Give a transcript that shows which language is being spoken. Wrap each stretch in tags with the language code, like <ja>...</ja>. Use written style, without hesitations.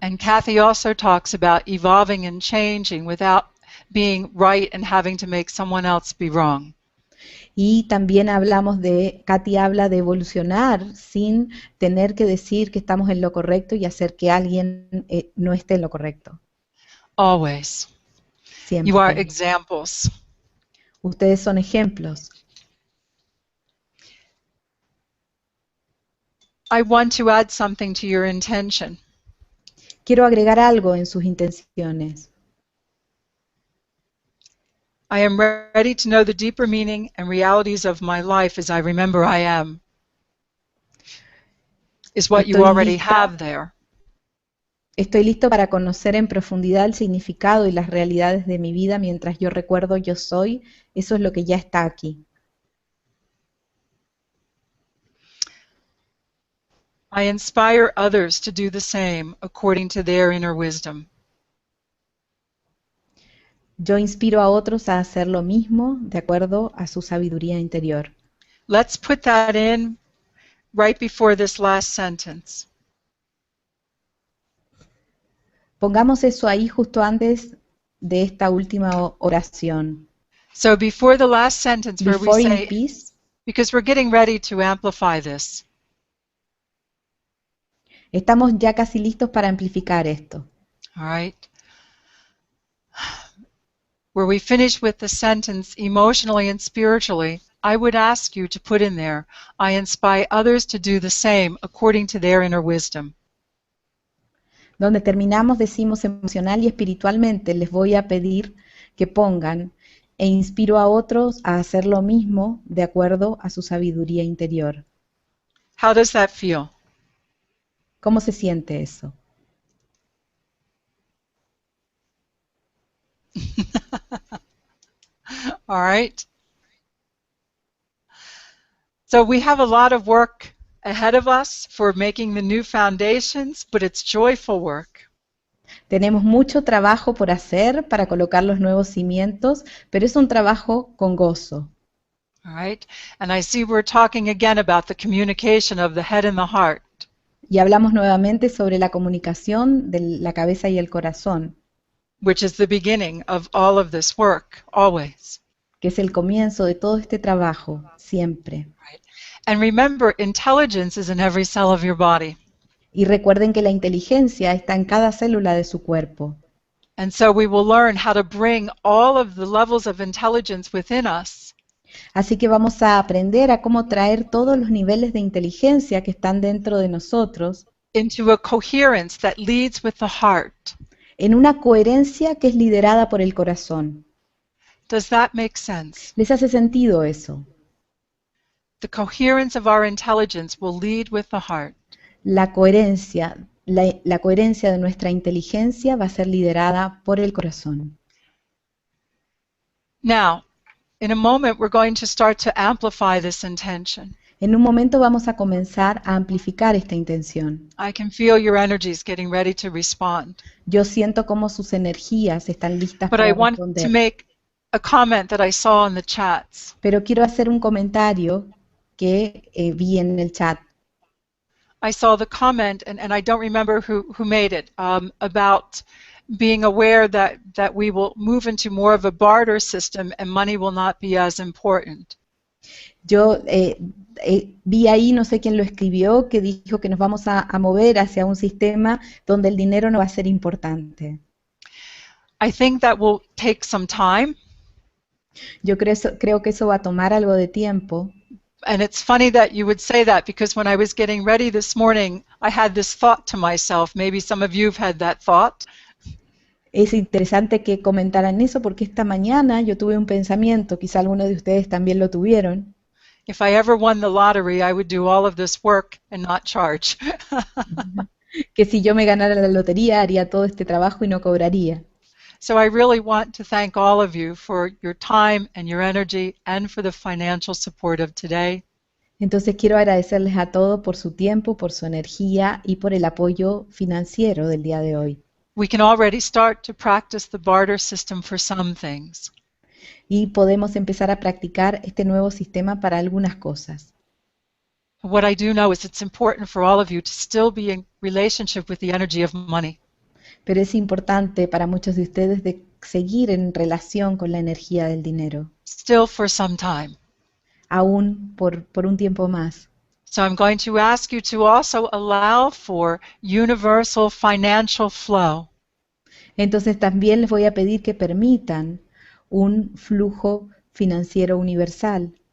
<en>And Kathy also talks about evolving and changing without being right and having to make someone else be wrong.</en> <es>Y también Katy habla de evolucionar sin tener que decir que estamos en lo correcto y hacer que alguien no esté en lo correcto.</es> <en>Always.</en> <es>Siempre.</es> <en>You are examples.</en> <es>Ustedes son ejemplos.</es> <en>I want to add something to your intention.</en> <es>Quiero agregar algo en sus intenciones.</es> <en>I am ready to know the deeper meaning and realities of my life as I remember I am. Is what you already have there.</en> <es>Estoy listo para conocer en profundidad el significado y las realidades de mi vida mientras yo recuerdo yo soy. Eso es lo que ya está aquí.</es> <en>I inspire others to do the same according to their inner wisdom.</en> <es>Yo inspiro a otros a hacer lo mismo de acuerdo a su sabiduría interior.</es> <en>Let's put that in right before this last sentence.</en> <es>Pongamos eso ahí justo antes de esta última oración.</es> <en>So before the last sentence where Before we in say, peace, because we're getting ready to amplify this.</en> <es>estamos ya casi listos para amplificar esto.</es> <en>All right. Where we finish with the sentence, emotionally and spiritually, I would ask you to put in there, I inspire others to do the same according to their inner wisdom.</en> <es>Donde terminamos decimos emocional y espiritualmente, les voy a pedir que pongan e inspiro a otros a hacer lo mismo de acuerdo a su sabiduría interior.</es> <en>How does that feel?</en> <es>¿Cómo se siente eso?</es> <en>All right. So we have a lot of work ahead of us for making the new foundations, but it's joyful work.</en> <es>Tenemos mucho trabajo por hacer para colocar los nuevos cimientos, pero es un trabajo con gozo.</es> <en>All right. And I see we're talking again about the communication of the head and the heart.</en> <es>Y hablamos nuevamente sobre la comunicación de la cabeza y el corazón.</es> <en>which is the beginning of all of this work, always.</en> <es>que es el comienzo de todo este trabajo, siempre.</es> <en>Right? And remember, intelligence is in every cell of your body.</en> <es>Y recuerden que la inteligencia está en cada célula de su cuerpo.</es> <en>And so we will learn how to bring all of the levels of intelligence within us</en> <es>Así que vamos a aprender a cómo traer todos los niveles de inteligencia que están dentro de nosotros</es> <en>into a coherence that leads with the heart.</en> <es>en una coherencia que es liderada por el corazón.</es> <en>Does that make sense?</en> <es>¿Les hace sentido eso?</es> <en>The coherence of our intelligence will lead with the heart.</en> <es>La coherencia de nuestra inteligencia va a ser liderada por el corazón.</es> <en>Now, in a moment, we're going to start to amplify this intention.</en> <es>En un momento vamos a comenzar a amplificar esta intención.</es> <en>I can feel your energies getting ready to respond.</en> <es>Yo siento cómo sus energías están listas</es> <en>But</en> <es>para</es> <en>I want to</en> <es>responder.</es> <en>make a comment that I saw in the chats.</en> <es>Pero quiero hacer un comentario que vi en el chat.</es> <en>I saw the comment, and I don't remember who made it, about being aware that we will move into more of a barter system and money will not be as important.</en> <es>Yo vi ahí, no sé quién lo escribió, que dijo que nos vamos a mover hacia un sistema donde el dinero no va a ser importante.</es> <en>I think that will take some time.</en> <es>Yo creo que eso va a tomar algo de tiempo.</es> <en>And it's funny that you would say that, because when I was getting ready this morning, I had this thought to myself. Maybe some of you have had that thought.</en> <es>Es interesante que comentaran eso porque esta mañana yo tuve un pensamiento, quizá algunos de ustedes también lo tuvieron.</es> <en>If I ever won the lottery, I would do all of this work and not charge.</en> <es>Que si yo me ganara la lotería haría todo este trabajo y no cobraría.</es> <en>So I really want to thank all of you for your time and your energy and for the financial support of today.</en> <es>Entonces quiero agradecerles a todos por su tiempo, por su energía y por el apoyo financiero del día de hoy.</es> <en>We can already start to practice the barter system for some things.</en> <es>Y podemos empezar a practicar este nuevo sistema para algunas cosas.</es> <en>What I do know is it's important for all of you to still be in relationship with the energy of money.</en> <es>Pero es importante para muchos de ustedes de seguir en relación con la energía del dinero,</es> <en>Still for some time.</en> <es>aún por un tiempo más.</es> <en>So I'm going to ask you to also allow for universal financial flow.</en> <es>Entonces también les voy a pedir que permitan un flujo financiero universal.</es>